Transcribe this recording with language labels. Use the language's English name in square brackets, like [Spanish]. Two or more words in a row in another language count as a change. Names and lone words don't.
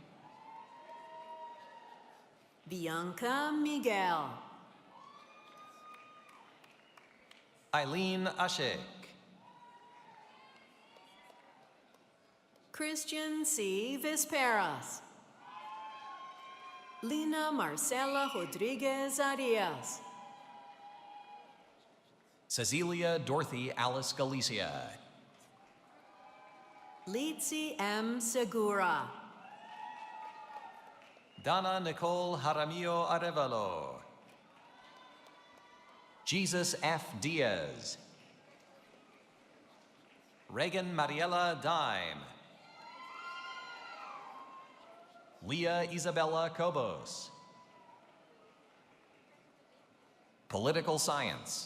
[English] Bianca Miguel. Eileen Ashik. Christian C. Visperas. Lina Marcela Rodriguez Arias. Cecilia Dorothy Alice Galicia. Litsi M. Segura. Dana Nicole Jaramillo Arevalo. Jesus F. Diaz. Reagan Mariela Dime. Leah Isabella Cobos. Political Science.